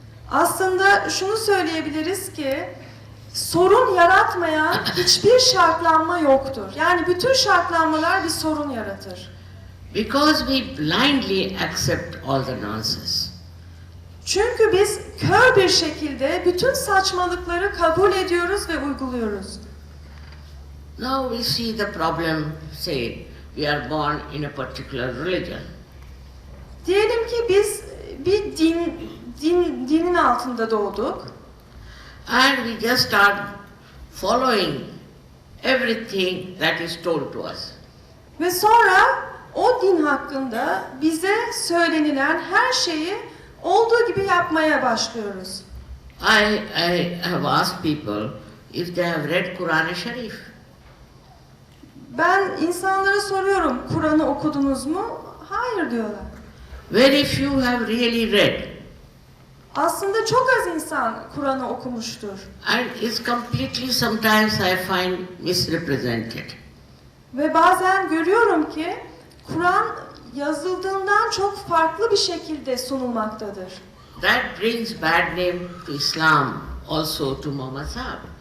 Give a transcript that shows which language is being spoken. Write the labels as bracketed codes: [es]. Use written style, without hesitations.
[tr] Aslında şunu söyleyebiliriz ki sorun yaratmayan hiçbir şartlanma yoktur. Yani bütün şartlanmalar bir sorun yaratır. [en] Because we blindly accept all the nonsense. [tr] Çünkü biz kör bir şekilde bütün saçmalıkları kabul ediyoruz ve uyguluyoruz. [en] Now we see the problem, say, we are born in a particular religion. [tr] Diyelim ki biz bir dinin altında doğduk. [en] And we just start following everything that is told to us. [tr] Ve sonra o din hakkında bize söylenilen her şeyi olduğu gibi yapmaya başlıyoruz. [en] I have asked people if they have read Quran-ı Sharif. [tr] Ben insanlara soruyorum, Kur'an'ı okudunuz mu? Hayır diyorlar. [en] Very few have really read. [tr] Aslında çok az insan Kur'an'ı okumuştur. [en] And it's completely sometimes I find misrepresented. [tr] Ve bazen görüyorum ki Kur'an yazıldığından çok farklı bir şekilde sunulmaktadır. [en] That brings bad name to Islam, also to Muhammad Sahib.